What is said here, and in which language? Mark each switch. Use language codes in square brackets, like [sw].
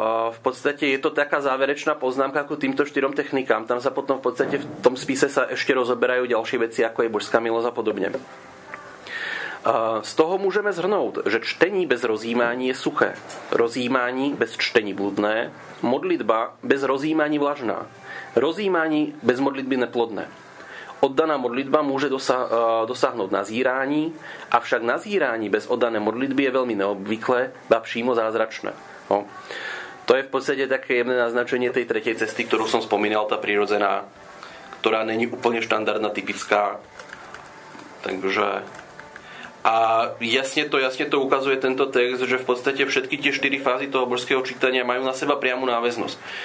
[sk] V podstate je to taká záverečná poznámka ku týmto 4 technikám. Tam sa potom v podstate v tom spise sa ešte rozoberajú ďalšie veci, ako je božská milosť a podobne. Z toho môžeme zhrnúť, že [cs] čtení bez rozjímání je suché, rozjímání bez čtení bludné, modlitba bez rozjímání vlažná, rozjímání bez modlitby neplodné. Oddaná modlitba môže dosáhnuť nazírání, avšak nazírání bez oddané modlitby je veľmi neobvyklé, ba přímo zázračné. [sk] No. To je v podstate také jemné naznačenie tej tretej cesty, ktorú som spomínal, tá prírodzená, ktorá není úplne štandardná, typická. Takže... A jasne to ukazuje tento text, že v podstate všetky tie 4 fázy toho božského čítania majú na seba priamu náväznosť.